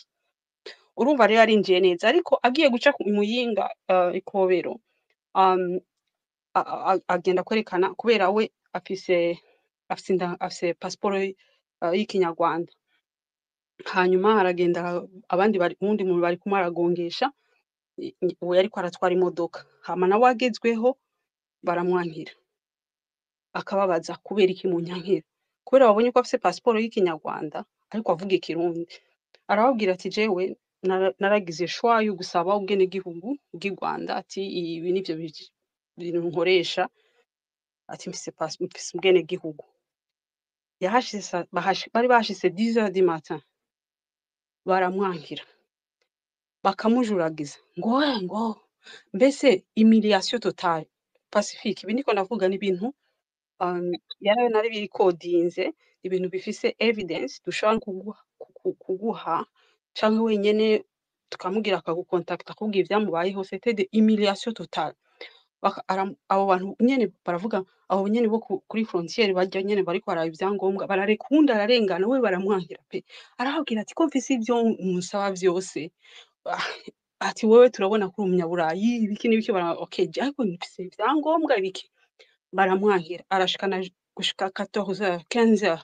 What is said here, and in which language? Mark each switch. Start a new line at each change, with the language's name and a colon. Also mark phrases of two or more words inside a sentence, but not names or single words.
Rundi: Urumva rero yarinjiye neza ariko agiye guca ku Muyinga Ikobero agenda kwerekana kubera we afise passport y'ikinyarwanda, hanyuma aragenda abandi uwundi muntu bari kumwe aragongesha uwo yariko aratwara imodoka, hama nawe agezweho baramwankira akababaza kubera iki munyankira, kubera babonye ko afise passport y'ikinyarwanda ariko avuga ikirundi. Arababwira ati jewe naragize choix yo gusaba ubwenegihugu bw'i Rwanda, ati ibi nivyo bintu nkoresha, ati mfise ubwenegihugu. Bari bahashitse 10h du matin baramwankira bakamujuragiza ngo mbese
French: humiliation totale.
Rundi: Pacifique ibi ndiko ndavuga n'ibintu nari birikodinze, ibintu bifise evidence dushobora kuguha canke wenyene tukamubwira akagukontakta akubwira ivyamubayeho.
French: C'était de humiliation totale.
Rundi: Abo bantu nyene baravuga, abo nyene bo kuri frontiere barya nyene bariko baraba ivyangombwa bararekunda ararengana, we baramwankira pe. Arababwira ati ko mfise ivyo musaba vyose, ati wewe turabona ko uri umunyaburayi ibiki n'ibiki okay ariko mfise ivyangombwa ibiki, baramwankira arashikana gushika 14h 15h.